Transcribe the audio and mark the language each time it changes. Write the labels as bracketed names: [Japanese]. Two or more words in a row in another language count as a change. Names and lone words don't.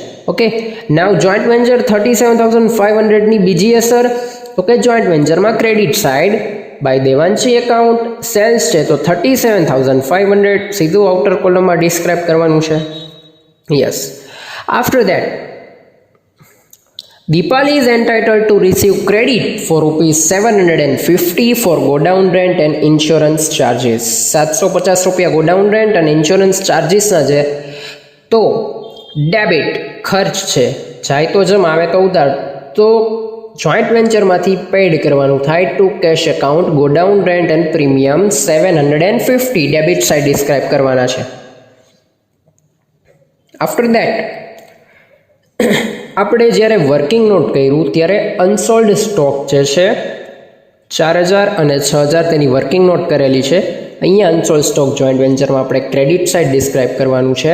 [English] okay, now joint venture [Gujarati] 37,500ની બીજી અસર, તો કે જોઈન્ટ વેન્ચરમાં [English] credit side by Devanshi account sales [Gujarati] છે તો 37,500 સીધું આઉટર કોલમમાં ડિસ્ક્રાઇબ કરવાનું છે. [English] yes, after that Deepali is entitled to receive credit for ₹750 for godown rent and insurance charges. [Gujarati] 750 રૂપિયા [English] godown rent [Gujarati] અને insurance chargesના છે તો ડેબિટ ખર્ચ છે, જાય તો જમ આવે તો ઉધાર, તો જોઈન્ટ વેન્ચરમાંથી પેડ કરવાનું થાય [English] to cash account godown rent and premium [Gujarati] 750 [English] debit side [Gujarati] ડિસ્ક્રાઇબ કરવાના છે. [English] after that [Gujarati] આપણે જ્યારે [English] working note [Gujarati] કર્યું ત્યારે [English] unsold stock [Gujarati] જે છે 4,000 અને 6,000 તેની [English] working note [Gujarati] કરેલી છે. અહીંયા [English] unsold stock [Gujarati] જોઈન્ટ વેન્ચરમાં આપણે [English] credit side [Gujarati] ડિસ્ક્રાઇબ કરવાનું છે.